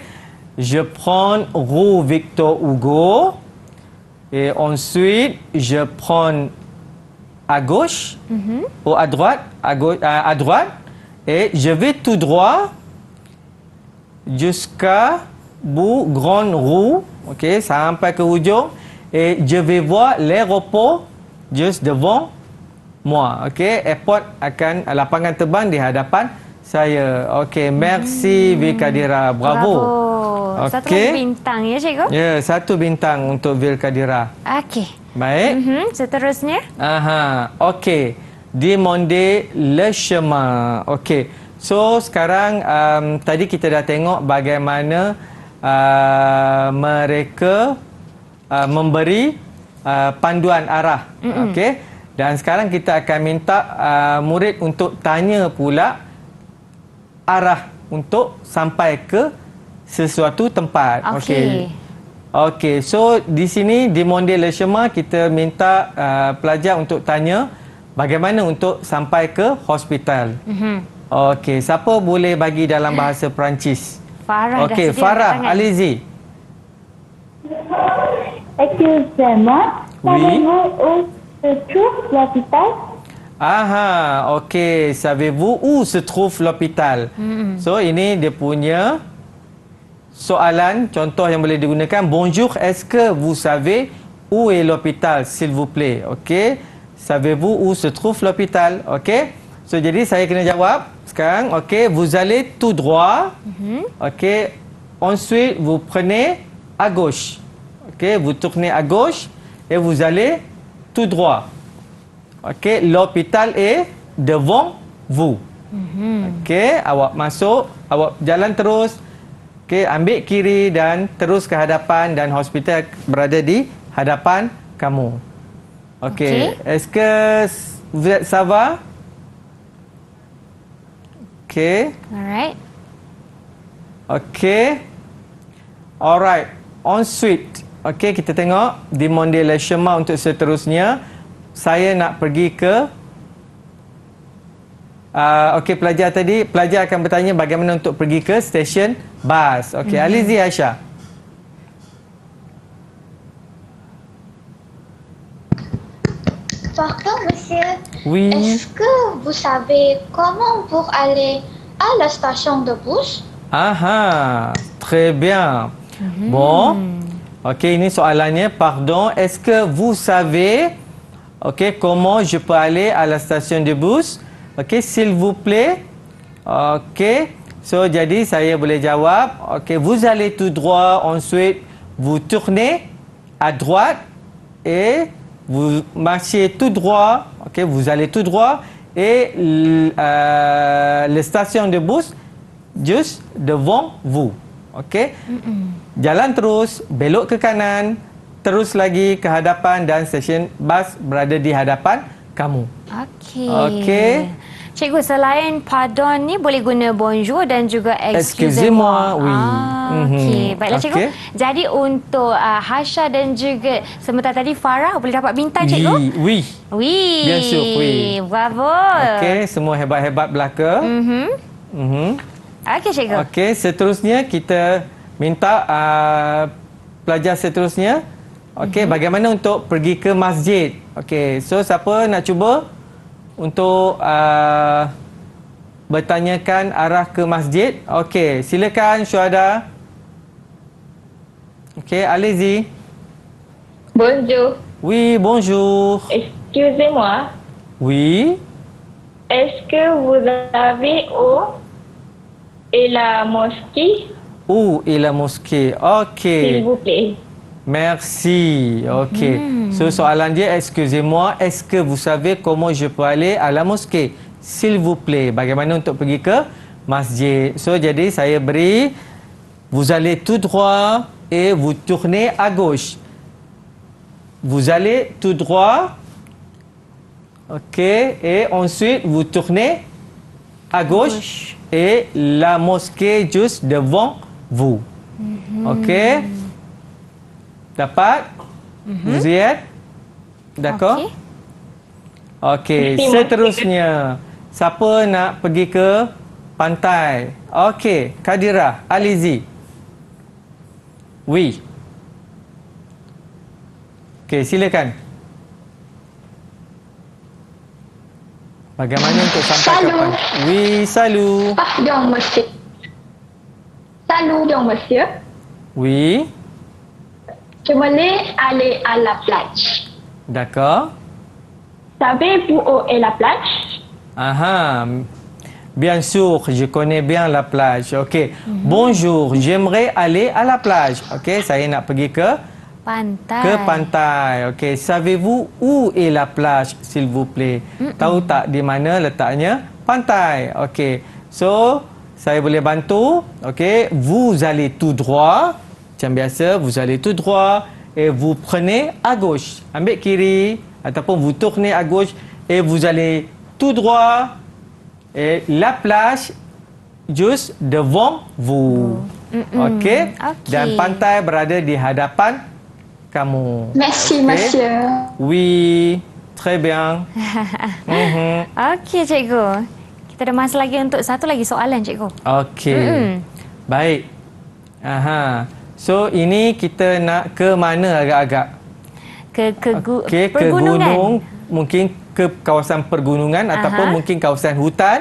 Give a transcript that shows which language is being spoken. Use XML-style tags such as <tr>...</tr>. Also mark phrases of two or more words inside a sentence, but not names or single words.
<fr>Je prends rue Victor Hugo. Et ensuite, je prends à gauche ou à droite, à droite. Et je vais tout droit jusqu'à bout grande rue.</fr> <ms>Okey, sampai ke hujung.</ms> <fr>Et je vais voir l'aéroport juste devant moi.</fr> <ms>Okey, airport akan lapangan terbang di hadapan saya.</ms> <fr>Okey, merci Vikadira. Bravo.</fr> <ms>Satu Okey. bintang ya cikgu? Ya, satu bintang untuk Vikadira. Okey. Baik. Seterusnya? Aha, okey.</ms> <fr>Demander le chemin.</fr> <ms>Okey. So, sekarang tadi kita dah tengok bagaimana mereka memberi panduan arah. Okey. Dan sekarang kita akan minta murid untuk tanya pula arah untuk sampai ke sesuatu tempat. Okey. Okey, so di sini di</ms> <fr>Monde Le Chemin</fr> <ms>kita minta pelajar untuk tanya bagaimana untuk sampai ke hospital. Okey, siapa boleh bagi dalam bahasa Perancis? Farah Okey, dah sedia Farah, angkat tangan.</ms> <fr>allez-y. Excusez-moi, Oui. savez-vous où se trouve l'hôpital? Aha, okey. Savez-vous où se trouve l'hôpital?</fr> <ms>So, ini dia punya soalan, contoh yang boleh digunakan.</ms> <fr>Bonjour, est-ce que vous savez où est l'hôpital, s'il vous plaît? Okey. Savez-vous où se trouve l'hôpital? Okey.</fr> <ms>So, jadi saya kena jawab sekarang.</ms> <fr>Okey, vous allez tout droit. Okey. Ensuite, vous prenez à gauche. Okey, vous tournez à gauche et vous allez tout droit. Okey, l'hôpital est devant vous.</fr> <ms>Okey, awak masuk, awak jalan terus. Okey, ambil kiri dan terus ke hadapan dan hospital berada di hadapan kamu.</ms> <fr>Okey, est-ce que vous êtes ça va? Okey.</fr> <en>Alright. Okey. Alright.</en> <ms>Ensuite, okey, kita tengok</ms> <fr>demander le chemin</fr> <ms>untuk seterusnya. Saya nak pergi ke okey, pelajar akan bertanya bagaimana untuk pergi ke stesen bas. Okey,</ms> <fr>allez-y Aisyah. Pardon, monsieur. Oui. Est-ce que vous savez comment pour aller à la station de bus? Aha, très bien. Bon. Okey, ini soalannya. Pardon, est-ce que vous savez comment je peux aller à la station de bus? S'il vous plaît.</fr> <ms>So, jadi saya boleh jawab.</ms> <fr>Ok, vous allez tout droit. Ensuite, vous tournez à droite. Et vous marchez tout droit. Ok, vous allez tout droit. Et la station de bus juste devant vous. Ok.</fr> <ms>Jalan terus, belok ke kanan. Terus lagi ke hadapan dan stesen bas berada di hadapan kamu. Okey. Okey. Cikgu, selain pardon ni boleh guna bonjour dan juga</ms> <fr>Excusez-moi, oui.</fr> <ms>Okey. Baiklah cikgu. Okey. Jadi untuk Hasha dan juga sebentar tadi Farah boleh dapat bintang cikgu?</ms> <fr>Oui. Oui. Bien sûr, oui. Bravo.</fr> <ms>Okey, semua hebat-hebat belaka. Okey cikgu. Okey, seterusnya kita minta pelajar seterusnya. Okey, bagaimana untuk pergi ke masjid? Okey, so siapa nak cuba untuk bertanyakan arah ke masjid? Okey, silakan Syuhada. Okey,</ms> <fr>allez-y. Bonjour. Oui, bonjour. Excusez-moi. Oui. Est-ce que vous avez où est la mosquée, Où est la mosquée? s'il Okey. vous plaît? Merci. Okey.</fr> <ms>So soalan dia,</ms> <fr>excusez-moi, est-ce que vous savez comment je peux aller à la mosquée? S'il vous plaît.</fr> <ms>Bagaimana untuk pergi ke masjid? So jadi saya beri,</ms> <fr>vous allez tout droit et vous tournez à gauche. Vous allez tout droit. Okey. Et ensuite vous tournez à gauche. Et la mosquée juste devant vous.</fr> <ms>Okey. Dapat?</ms> <fr>Vous y êtes? D'accord?</fr> <ms>Okey, seterusnya. Siapa nak pergi ke pantai? Okey, Kadira,</ms> <fr>allez-y. Oui.</fr> <ms>Okey, silakan. Bagaimana untuk sampai ke pantai?</ms> <fr>Oui, salut. Pardon, monsieur. Salut, monsieur. Oui. Je voulais aller à la plage. D'accord. Savez-vous où est la plage? Ah, bien sûr, je connais bien la plage. Ok. Bonjour, j'aimerais aller à la plage.</fr> <ms>Ok, saya nak pergi ke Pantai. pantai.</ms> <fr>Ok, savez-vous où est la plage, s'il vous plaît?</fr> <ms>Tahu tak di mana letaknya pantai? Ok. So, saya boleh bantu.</ms> <fr>Ok, vous allez tout droit.</fr> <ms>Macam biasa,</ms> <fr>vous allez tout droit et vous prenez à gauche.</fr> <ms>Ambil kiri ataupun</ms> <fr>vous tournez à gauche et vous allez tout droit et la plage juste devant vous.</fr> <ms>Okey? Dan pantai berada di hadapan kamu.</ms> <fr>Merci, Okey? monsieur. Oui, très bien.</fr> <ms>Okey cikgu. Kita ada masa lagi untuk satu lagi soalan cikgu. Okey. Baik. Aha. So ini kita nak ke mana agak-agak? Okey, ke gunung, mungkin ke kawasan pergunungan ataupun mungkin kawasan hutan.</ms>